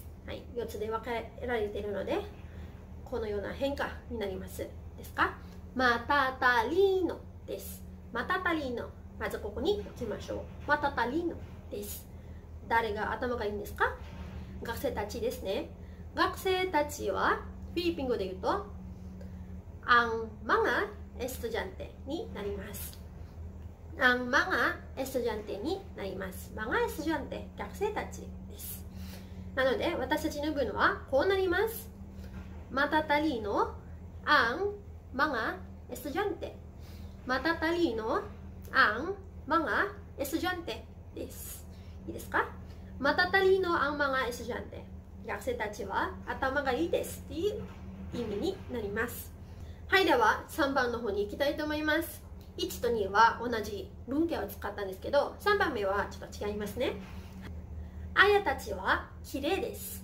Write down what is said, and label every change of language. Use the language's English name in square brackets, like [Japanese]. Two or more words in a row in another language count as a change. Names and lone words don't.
[Japanese] はい、4つで分けられているので、このような変化になります。ですか？マタタリノです。マタタリノ。まずここに置きましょう。マタタリノです。誰が頭がいいんですか？学生たちですね。学生たちはフィリピン語で言うと [Filipino] ang mga estudyante [Japanese] になります。 [Filipino] ang mga estudyante [Japanese] になります。 [Filipino] mga estudyante、 [Japanese] 学生たちです。なので私たちの文はこうなります。 [Filipino] matatalino ang mga estudyante。matatalino ang mga estudyante です。 [Japanese] いいですか？ [Filipino] matatalino ang mga estudyante。 [Japanese] 学生たちは頭がいいですっていう意味になります。はい、では3番の方に行きたいと思います。1と2は同じ文型を使ったんですけど、3番目はちょっと違いますね。あやたちは綺麗です。